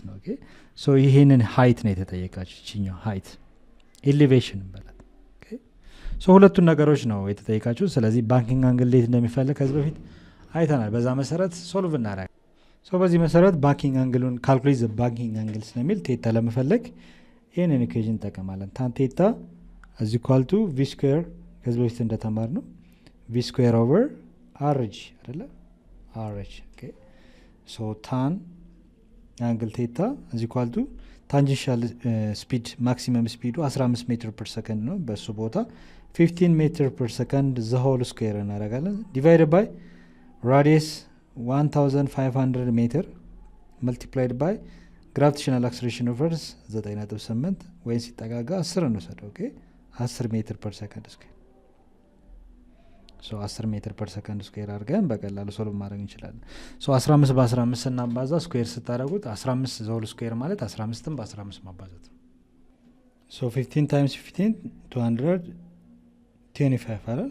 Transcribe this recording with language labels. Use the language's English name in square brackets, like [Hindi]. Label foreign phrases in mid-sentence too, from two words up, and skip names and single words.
[Amharic] ነው። [English] okay so [Amharic] ይሄንን ሃይት ነው የተጠየቃችሁ። እቺኛው [English] height elevation [Amharic] ማለት [English] okay so [Amharic] ሁለቱን ነገሮች ነው የተጠየቃችሁ። ስለዚህ [English] banking angle [Amharic] ሌት እንደሚፈልግ ከዚህ በፊት አይተናል። በዛ መሰረት ሶልቭ እናደርጋለን። ሶ በዚህ መሰረት [English] banking angle calculate the banking angle [Amharic] ስለሚል ቴታ ለመፈለግ ይሄንን ኢኩዌሽን እንጠቀማለን። [English] tan theta is equal to v square [Amharic] ከዚህ በፊት እንደተማር ነው [English] v square over rg [Amharic] አይደለ? [English] rh okay so tan angle theta is equal to tangential speed maximum speed 15 meter per second [Amharic] ነው። በሱ ቦታ [English] 15 meter per second the whole square እናደርጋለን divided by radius 1500 meter multiplied by gravitational acceleration of earth 9.8 [Amharic] ወይስ ሲጠጋጋ 10 ነው ሰደው። [English] okay 10 meter per second square so 10 meter per second square [Amharic] አድርገን በቀላሉ ሶልቭ ማድረግ እንችላለን። ሶ 15 በ15 እናባዛ ስኩዌር ስታደርጉት [English] 15 the whole square [Amharic] ማለት 15ን በ15 ማባዛት ነው። ሶ [English] 15 times 15 [Amharic] 225 አይደል?